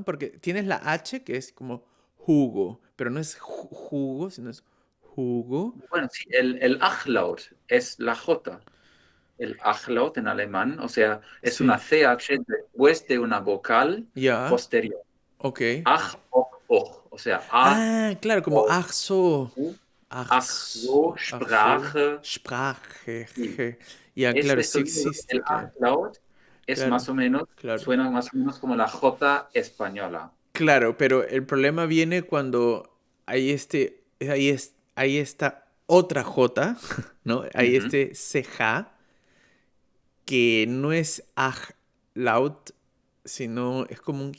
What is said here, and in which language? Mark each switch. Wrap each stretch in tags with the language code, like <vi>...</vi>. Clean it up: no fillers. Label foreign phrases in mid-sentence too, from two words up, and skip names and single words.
<es>Porque tienes la H que es como jugo, pero no es jugo, sino es jugo. Bueno, sí, el Achlaut es la J. El Achlaut en alemán, o sea, es una Sí, CH después de una vocal ya, posterior. ok.</es> <de>Ach, och, och.</de> <es>O sea, A, Ah, claro, como O,</es> <de>ach so.</de> <es>U,</es> <de>Ach ach so, so, ach so, Sprache. Sprache.</de> <es>Sí. Ya, claro, sí Sonido, el existe, claro. Achlaut es Claro, más o menos, claro. suena más o menos como la J española. Claro, pero el problema viene cuando hay esta otra J, ¿no? Hay Ujú. este CJ que no es aj laut, sino es como un</es>